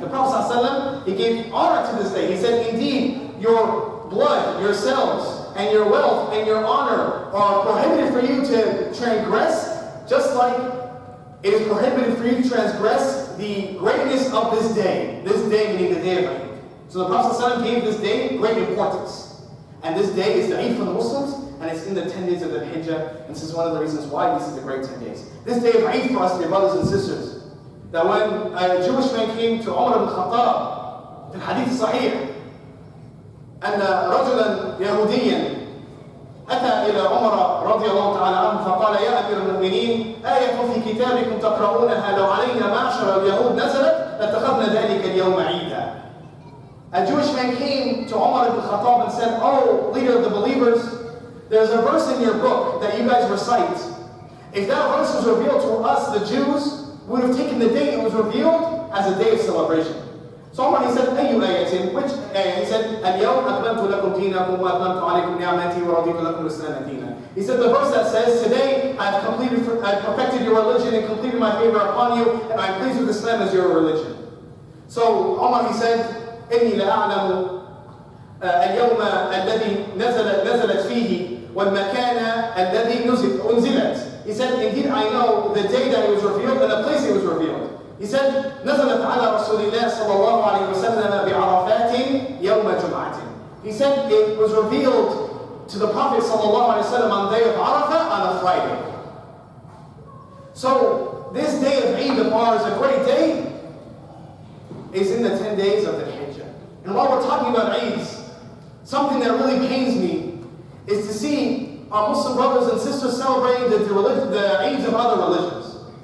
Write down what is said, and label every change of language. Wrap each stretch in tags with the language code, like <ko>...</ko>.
<en>The Prophet ﷺ, he gave honor to this day. He said, indeed, your blood, yourselves, and your wealth, and your honor are prohibited for you to transgress, just like it is prohibited for you to transgress the greatness of this day. This day meaning the day of Eid. So the Prophet ﷺ gave this day great importance. And this day is the Eid for the Muslims, and it's in the 10 days of the Hijjah. And this is one of the reasons why this is the great 10 days. This day of Eid for us, dear brothers and sisters, that when a Jewish man came to Umar ibn Khater, in Hadith Sahih,</en> <ar>أن رجلا يهوديا أتى إلى عمر رضي الله تعالى عنه فقال يا أمير المؤمنين آية في كتابكم تقرؤونها لو علينا معشر اليهود نزلت لاتخذنا ذلك اليوم عيدا.</ar> <en>A Jewish man came to Umar ibn Khattab and said, oh, leader of the believers, there's a verse in your book that you guys recite. If that verse was revealed to us, the Jews, we would have taken the day it was revealed as a day of celebration. So Umar, he said,</en> <ar>أي آية?</ar> <en>Which ayah? He said,</en> <ar>اليوم أكملت لكم دينكم وأتممت عليكم نعمتي ورضيت لكم الإسلام دينا.</ar> <en>He said the verse that says, today I've perfected your religion and completed my favor upon you, and I'm pleased with Islam as your religion. So Umar, he said,</en> <ar>إني لأعلم اليوم الذي نزلت فيه والمكان الذي أنزلت.</ar> <en>He said, indeed I know the day that it was revealed and the place it was revealed. He said,</en> <ar>نزلت على رسول الله صلى الله عليه وسلم بعرفات يوم جمعة.</ar> <en>He said it was revealed to the Prophet</en> <ar>صلى الله عليه وسلم</ar> <en>on the day of Arafah on a Friday. So this day of Eid of ours, a great day, is in the 10 days of the Hijjah. And while we're talking about Eids, something that really pains me is to see our Muslim brothers and sisters celebrating the Eids of other religions.</en>